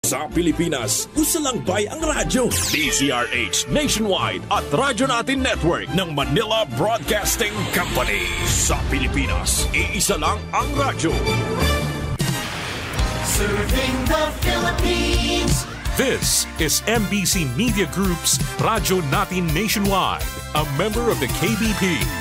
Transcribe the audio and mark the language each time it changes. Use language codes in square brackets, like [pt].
[tl] Sa Pilipinas, usalangbay ang radyo. DZRH Nationwide at Radyo Natin Network ng Manila Broadcasting Company. Sa Pilipinas, iisa lang ang radyo. [en] Serving the Philippines. This is MBC Media Group's Radyo Natin Nationwide, a member of the KBP.